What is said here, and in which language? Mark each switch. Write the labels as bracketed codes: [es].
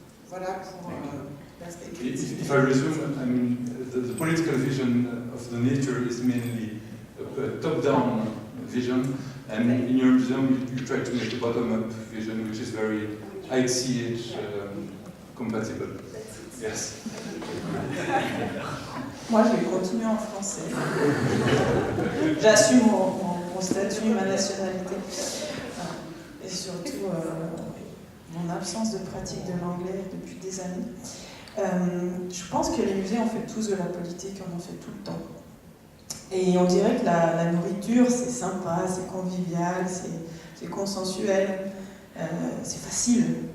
[fr] Voilà pour l'aspect critique. [en] If I resume, I mean, the political vision of the nature is mainly a top-down vision, and in your museum you try to make a bottom-up vision, which is very ICH compatible. Yes. [fr] Moi, je vais continuer en français. J'assume mon statut, ma nationalité, et surtout mon absence de pratique de l'anglais depuis des années. Je pense que les musées ont fait tous de la politique, on en fait tout le temps. Et on dirait que la nourriture, c'est sympa, c'est convivial, c'est consensuel, c'est facile.